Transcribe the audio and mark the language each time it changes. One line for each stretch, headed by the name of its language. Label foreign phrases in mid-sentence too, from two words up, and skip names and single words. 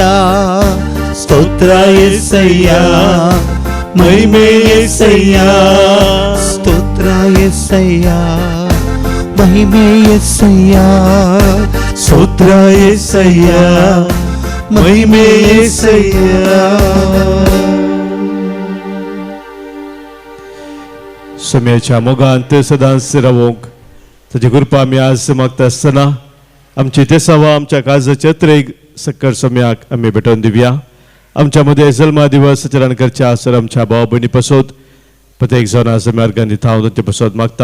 Kannada: ಸ್ತೋತ್ರ యేసయ్య, ಮಹಿಮೆ యేసయ్య. ಸ್ತೋತ್ರ యేసయ్య, ಮಹಿಮೆ యేసయ్య. ಸ್ತೋತ್ರ యేసయ్య, ಮಹಿಮೆ యేసయ్య.
Konkani: सोम्याच्या मोगांत सदांच रावूंक ताची कृपा आमी आज मागता आसतना आमची तेसावा आमच्या काळजाच्या त्रेग सक्कर सोम्याक आमी भेटोवन दिवया. आमच्या मध्ये जल्मा दिवस आचरण करचे आसर आमच्या भाव भयणी पासत प्रत्येक जावन आज आमी अर्गां दिता हांव ते पासत मागता.